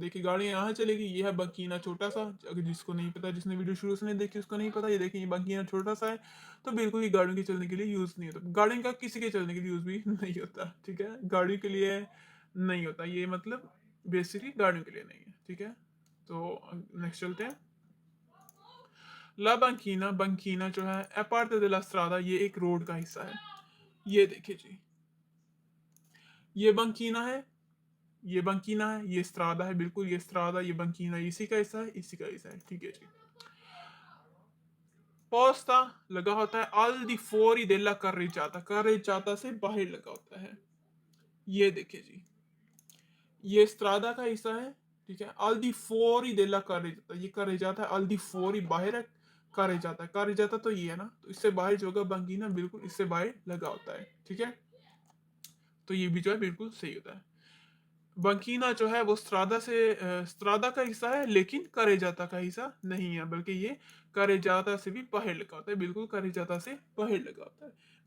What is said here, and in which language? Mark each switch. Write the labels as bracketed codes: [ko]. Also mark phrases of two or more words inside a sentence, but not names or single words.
[hi] देखिए गाड़ियां यहाँ चलेगी, ये है बंकीना छोटा सा। अगर जिसको नहीं पता, जिसने वीडियो शुरू से नहीं देखी उसको नहीं पता, ये देखिए ये बंकीना छोटा सा है, तो बिल्कुल ये गाड़ियों के चलने के लिए यूज नहीं होता। गाड़ियों का किसी के चलने के लिए यूज भी नहीं होता, ठीक है, गाड़ियों के लिए नहीं होता ये, मतलब बेसिकली गाड़ियों के लिए नहीं है, ठीक है। तो नेक्स्ट चलते हैं। [it] la banchina, [hi] बंकीना जो है [it] è parte della strada, [hi] ये एक रोड का हिस्सा है। ये देखिए जी, ये बंकीना है, ये बंकीना है, ये स्त्रादा है, बिल्कुल ये स्त्रादा, ये बंकीना, इसी का हिस्सा है, इसी का हिस्सा है, ठीक है जी। पोस्ता लगा होता है [it] al di fuori della carreggiata, [hi] carreggiata से बाहर लगा होता है। ये देखिए जी, ये स्त्रादा का हिस्सा है, ठीक है। [it] al di fuori della carreggiata, [hi] ये carreggiata है, [it] al di fuori [hi] बाहर है, carreggiata, carreggiata तो ये है ना, तो इससे बाहर जो होगा बंकीना, बिल्कुल इससे बाहर लगा होता है, ठीक है। तो ये भी जो है बिल्कुल सही होता है। बंकीना जो है वो स्त्रादा से स्त्रादा का हिस्सा है, लेकिन करेजाता का हिस्सा नहीं है, बल्कि ये करेजाता से भी बाहर लगा होता है, बिल्कुल करेजाता से बाहर लगा होता है।